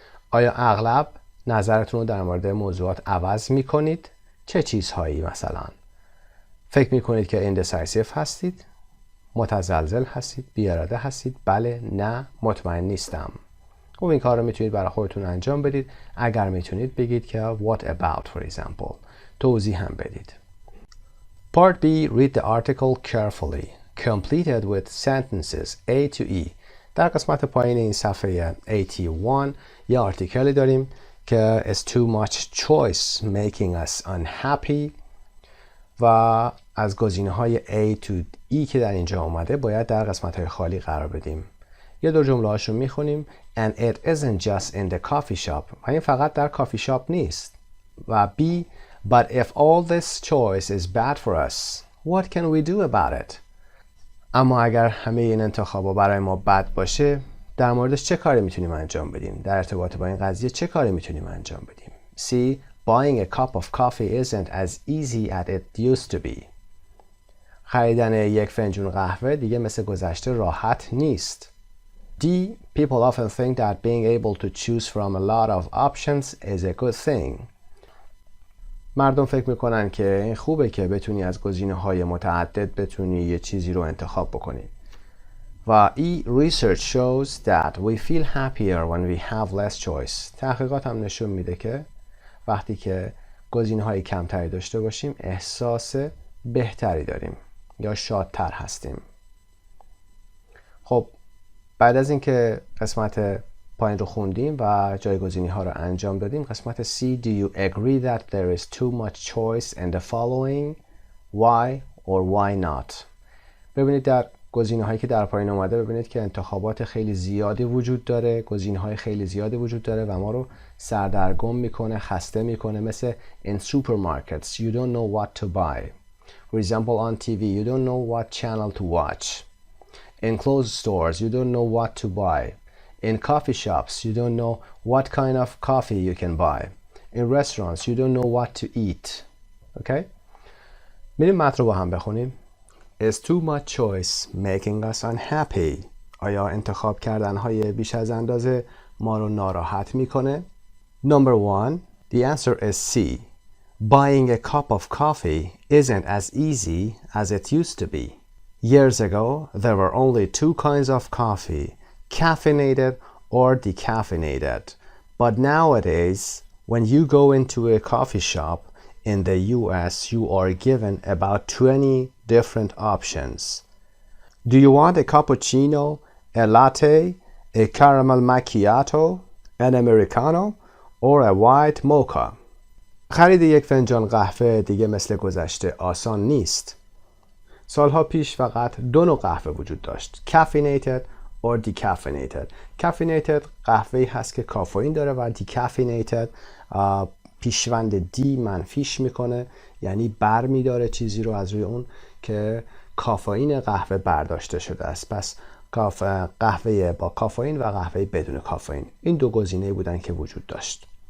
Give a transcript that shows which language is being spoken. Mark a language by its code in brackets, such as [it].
[fa] آیا اغلب نظرتون رو در مورد موضوعات عوض میکنید؟ چه چیزهایی مثلا؟ فکر میکنید که indecisive هستید؟ متزلزل هستید؟ بی‌اراده هستید؟ بله، نه، مطمئن نیستم. خب این کار رو میتونید برای خودتون انجام بدید. اگر میتونید بگید که [en] what about for example. [fa] توضیح هم بدید. Part B. [en] Read the article carefully. Completed with sentences A to E. [fa] در قسمت پایین این صفحه 81 یه آرتیکلی داریم که [en] is too much choice making us unhappy [fa] و از گزینه‌های A to E که در اینجا اومده باید در قسمت‌های خالی قرار بدیم. یه دو جمله هاشو میخونیم. [en] And it isn't just in the coffee shop. [fa] و این فقط در کافی شاپ نیست. و B. [en] But if all this choice is bad for us, what can we do about it? [fa] اما اگر همه این انتخابا برای ما بد باشه، در موردش چه کاری میتونیم انجام بدیم؟ در ارتباط با این قضیه چه کاری میتونیم انجام بدیم؟ C. [en] Buying a cup of coffee isn't as easy as it used to be. [fa] خریدن یک فنجون قهوه دیگه مثل گذشته راحت نیست. D. [en] People often think that being able to choose from a lot of options is a good thing. [fa] مردم فکر میکنن که این خوبه که بتونی از گزینه‌های متعدد بتونی یه چیزی رو انتخاب بکنی. و E. [en] Research shows that we feel happier when we have less choice. [fa] تحقیقات هم نشون میده که وقتی که گزینه‌های کمتری داشته باشیم احساس بهتری داریم یا شادتر هستیم. خب بعد از اینکه قسمت پایین رو خوندیم و جایگزینی ها رو انجام دادیم، قسمت C. [en] Do you agree that there is too much choice in the following? Why or why not? [fa] ببینید در گزینه هایی که در پایین اومده ببینید که انتخابات خیلی زیادی وجود داره، گزینه های خیلی زیادی وجود داره و ما رو سردرگم میکنه، خسته میکنه. مثل [en] in supermarkets you don't know what to buy. For example on TV you don't know what channel to watch. In clothes stores you don't know what to buy. In coffee shops you don't know what kind of coffee you can buy. In restaurants you don't know what to eat. Okay? [fa] میریم متن رو با هم بخونیم. [en] Is too much choice making us unhappy? [fa] آیا انتخاب کردن های بیش از اندازه ما رو ناراحت میکنه؟ [en] Number 1. The answer is C. Buying a cup of coffee isn't as easy as it used to be. Years ago, there were only two kinds of coffee, caffeinated or decaffeinated. But nowadays, when you go into a coffee shop in the US, you are given about 20 different options. Do you want a cappuccino, a latte, a caramel macchiato, an americano, or a white mocha? [fa] خرید یک فنجان قهوه دیگه مثل گذشته آسان نیست. سالها پیش فقط دو نوع قهوه وجود داشت. [en] Caffeinated or decaffeinated. [fa] Caffeinated قهوه‌ای هست که کافئین داره و decaffeinated پیشوند دی منفیش میکنه، یعنی بر میداره چیزی رو از روی اون که کافئین قهوه برداشته شده است. پس قهوه با کافئین و قهوه بدون کافئین، این دو گزینه بودن که وجود داشت.